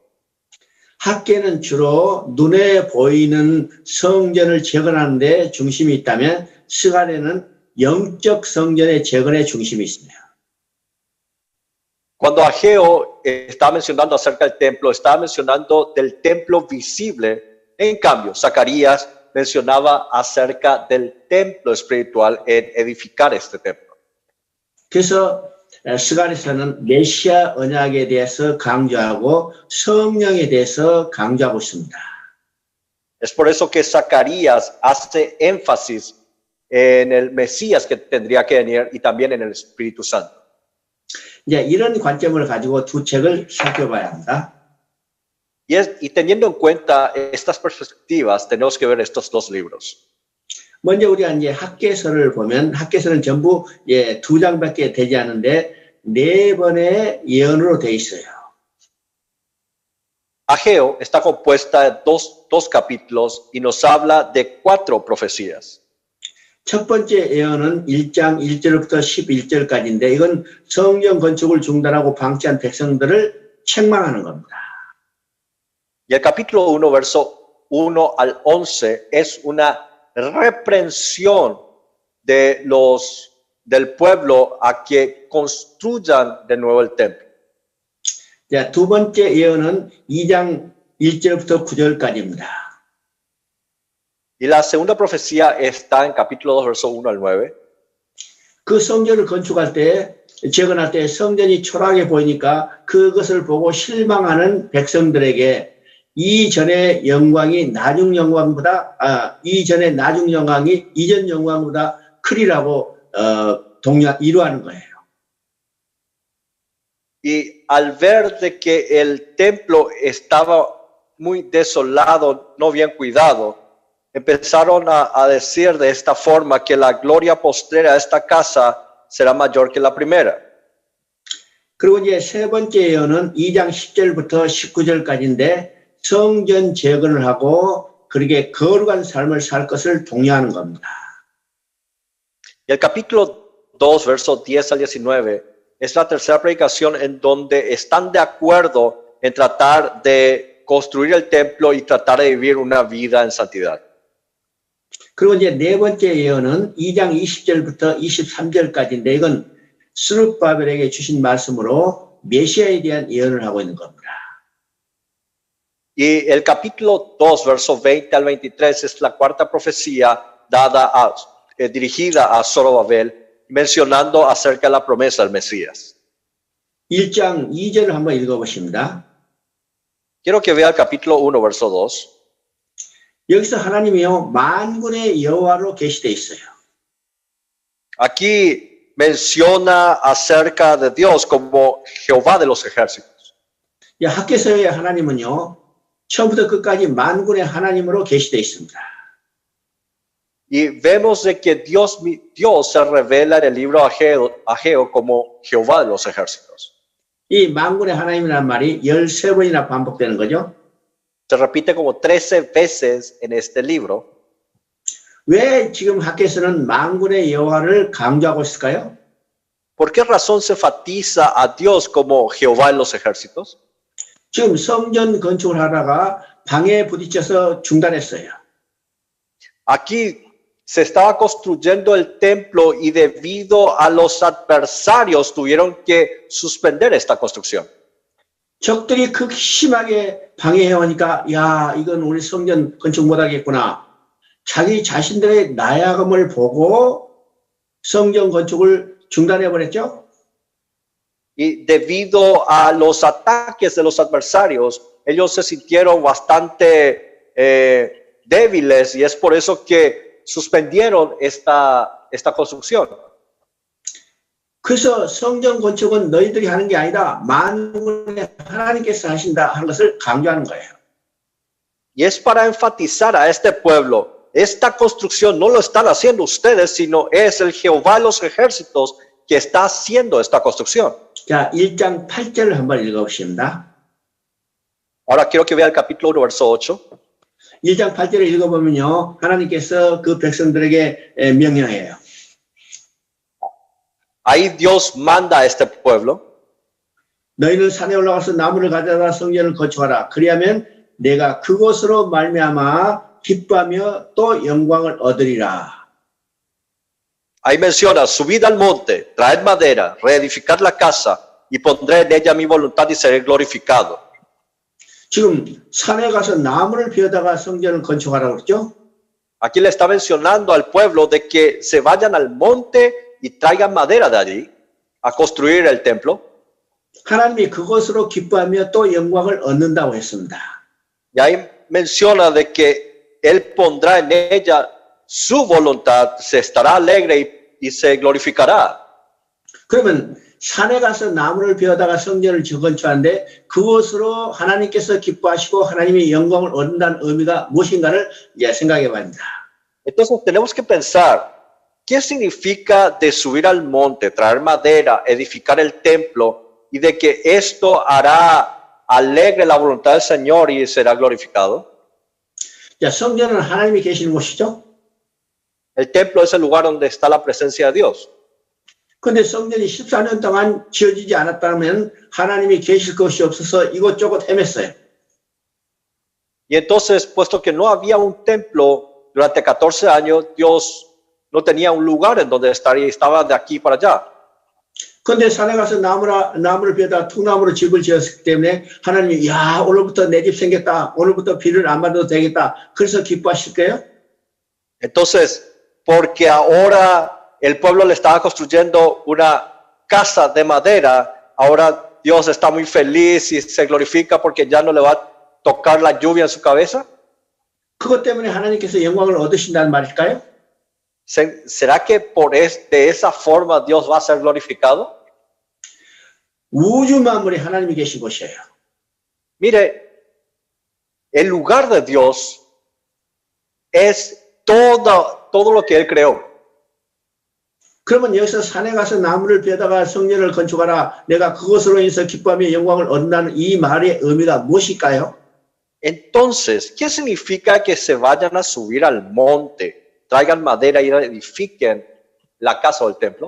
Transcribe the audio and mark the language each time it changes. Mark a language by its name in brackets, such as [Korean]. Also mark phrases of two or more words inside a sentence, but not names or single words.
[Korean] 학개는 주로 눈에 보이는 성전을 재건하는 데 중심이 있다면 스가랴는 영적 성전의 재건에 중심이 있습니다. [Spanish] Cuando Ageo está mencionando acerca del templo, está mencionando del templo visible. En cambio, Zacarías mencionaba acerca del templo espiritual en edificar este templo. [Korean] 그래서 스가랴서는 메시아 언약에 대해서 강조하고 성령에 대해서 강조하고 있습니다. [Spanish] Es por eso que Zacarías hace énfasis en el Mesías que tendría que venir y también en el Espíritu Santo. [Korean] 이제 이런 관점을 가지고 두 책을 살펴봐야 합니다. [Spanish] Y teniendo en cuenta estas perspectivas, tenemos que ver estos 2 libros. [Korean] 먼저 우리가 이제 학개서를 보면 학개서는 전부 2장밖에 되지 않은데 4번의 예언으로 되어 있어요. [Spanish] Ageo está compuesta de dos capítulos y nos habla de 4 profecías. [Korean] 첫 번째 예언은 1장 1절부터 11절까지인데 이건 성전 건축을 중단하고 방치한 백성들을 책망하는 겁니다. [Spanish] Y el capítulo 1, verso 1 al 11 es una reprensión del pueblo a que construyan de nuevo el templo. [Korean] 자, 두 번째 예언은 2장 1절부터 9절까지입니다. [Spanish] Y la segunda profecía está en capítulo 2, verso 1 al 9. [Korean] 그 성전을 건축할 때, 재건할 때 성전이 초라하게 보이니까 그것을 보고 실망하는 백성들에게 이전의 영광이 나중 영광보다, 이전의 나중 영광이 이전 영광보다 크리라고 이루하는 거예요. [Spanish] Y al ver de que el templo estaba muy desolado, no bien cuidado, empezaron a decir de esta forma que la gloria postrera de esta casa será mayor que la primera. [Korean] 그리고 이제 세 번째 예언은 2장 10절부터 19절까지인데 성전 재건을 하고 그렇게 거룩한 삶을 살 것을 독려하는 겁니다. [Spanish] Y el capítulo 2, versos 10 al 19, es la tercera predicación en donde están de acuerdo en tratar de construir el templo y tratar de vivir una vida en santidad. [Korean] 그리고 이제 네 번째 예언은 2장 20절부터 23절까지인데 이건 스룹바벨에게 주신 말씀으로 메시아에 대한 예언을 하고 있는 겁니다. [Spanish] Y el capítulo 2, versos 20 al 23, es la cuarta profecía dirigida a Zorobabel, mencionando acerca de la promesa del Mesías. [Korean] 1장 2절을 한번 읽어보십니다. [Spanish] Quiero que vea el capítulo 1, verso 2. [Korean] 여기서 하나님이요 만군의 여호와로 계시되어 있어요. [Spanish] Aquí menciona acerca de Dios como Jehová de los ejércitos. [Korean] 학개서의 하나님은요 처음부터 끝까지 만군의 하나님으로 계시되어 있습니다. [Spanish] Y vemos de que Dios se revela en el libro Ageo como Jehová de los ejércitos. [Korean] 이 만군의 하나님이라는 말이 13번이나 반복되는 거죠. [Spanish] Se repite como 13 veces en este libro. [Korean] 왜 지금 학개서는 만군의 여호와를 강조하고 있을까요? [Spanish] ¿Por qué razón se enfatiza a Dios como Jehová de los ejércitos? [Korean] 지금 성전 건축을 하다가 방해에 부딪혀서 중단했어요. [Spanish] Aquí se estaba construyendo el templo y debido a los adversarios tuvieron que suspender esta construcción. [Korean] 적들이 극심하게 방해해오니까 야 이건 우리 성전 건축 못하겠구나. 자기 자신들의 나약함을 보고 성전 건축을 중단해버렸죠. [Spanish] Y debido a los ataques de los adversarios, ellos se sintieron bastante débiles y es por eso que suspendieron esta construcción. [Korean] 그래서 성전 건축은 너희들이 하는 게 아니라 만군의 하나님께서 하신다 하는 것을 강조하는 거예요. [Spanish] Y es para enfatizar a este pueblo, esta construcción no lo están haciendo ustedes, sino es el Jehová de los ejércitos que está haciendo esta construcción. [Korean] 자, 1장 8절을 한번 읽어보십니다. [Spanish] Ahora quiero que vea el capítulo 1, verso 8. [Korean] 1장 8절을 읽어보면요. 하나님께서 그 백성들에게 명령해요. [Spanish] Ahí Dios manda a este pueblo. [Korean] 너희는 산에 올라가서 나무를 가져다 성전을 건축하라. 그리하면 내가 그곳으로 말미암아 기뻐하며 또 영광을 얻으리라. [Spanish] Ahí menciona, subid al monte, traed madera, reedificad la casa y pondré en ella mi voluntad y seré glorificado. [Korean] 지금 산에 가서 나무를 베어다가 성전을 건축하라고 그랬죠? [Spanish] Aquí le está mencionando al pueblo de que se vayan al monte y traigan madera de allí a construir el templo. [Korean] 하나님이 그것으로 기뻐하며 또 영광을 얻는다고 했습니다. [Spanish] Y ahí menciona de que Él pondrá en ella su voluntad, se estará alegre y se glorificará. [Korean] 그러면 산에 가서 나무를 베어다가 성전을 재건축하는데 그것으로 하나님께서 기뻐하시고 하나님이 영광을 얻는다는 의미가 무엇인가를 생각해 봅니다. [Spanish] Entonces tenemos que pensar, ¿qué significa de subir al monte, traer madera, edificar el templo y de que esto hará alegre la voluntad del Señor y será glorificado? [Korean] 자, 성전은 하나님이 계시는 곳이죠. [Spanish] El templo es el lugar donde está la presencia de Dios. [Korean] 그런데 성전이 14년 동안 지어지지 않았다면 하나님이 계실 것이 없어서 이곳저곳 헤맸어요. [Spanish] Y entonces, puesto que no había un templo durante 14 años, Dios no tenía un lugar en donde estaría, estaba de aquí para allá. [Korean] 그런데 산에 가서 나무를 베어다 통나무로 집을 지었기 때문에 하나님이 야 오늘부터 내 집 생겼다. 오늘부터 비를 안 맞아도 되겠다. 그래서 기뻐하실 거예요? [Spanish] Entonces, porque ahora el pueblo le estaba construyendo una casa de madera, ahora Dios está muy feliz y se glorifica porque ya no le va a tocar la lluvia en su cabeza. [Korean] 그것 때문에 하나님께서 영광을 얻으신다는 말일까요? [Spanish] ¿Será que de esa forma Dios va a ser glorificado? [Korean] 우주 만물에 하나님이 계신 곳이에요. [Spanish] Mire, el lugar de Dios es todo lo que Él creó. [Korean] 그러면 여기서 산에 가서 나무를 베다가 성전을 건축하라. 내가 그것으로 인해서 기뻐하며 영광을 얻는다는 이 말의 의미가 무엇일까요? [Spanish] Entonces, ¿qué significa que se vayan a subir al monte, traigan madera y edifiquen la casa o el templo?